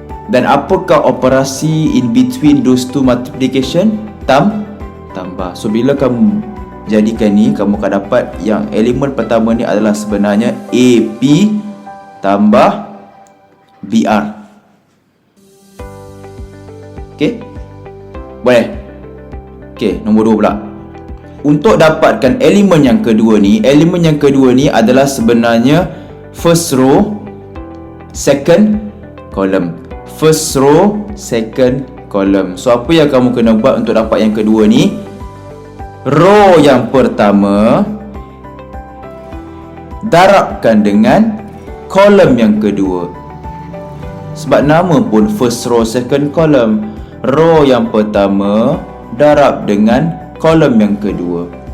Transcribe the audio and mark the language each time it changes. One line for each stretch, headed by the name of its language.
Malay: Dan apakah operasi
English: in between those two multiplication?
Malay: Tambah. So bila kamu jadikan ni, kamu akan dapat yang elemen pertama ni adalah sebenarnya AP tambah BR. Okay. Boleh? Okay, nombor 2 pula. Untuk dapatkan elemen yang kedua ni, elemen yang kedua ni adalah sebenarnya
English: first row, second column. First row, second column.
Malay: So apa yang kamu kena buat untuk dapat yang kedua ni? Row yang pertama darabkan dengan kolom yang kedua. Sebab nama pun
English: first row, second column.
Malay: Row yang pertama darab dengan kolom yang kedua.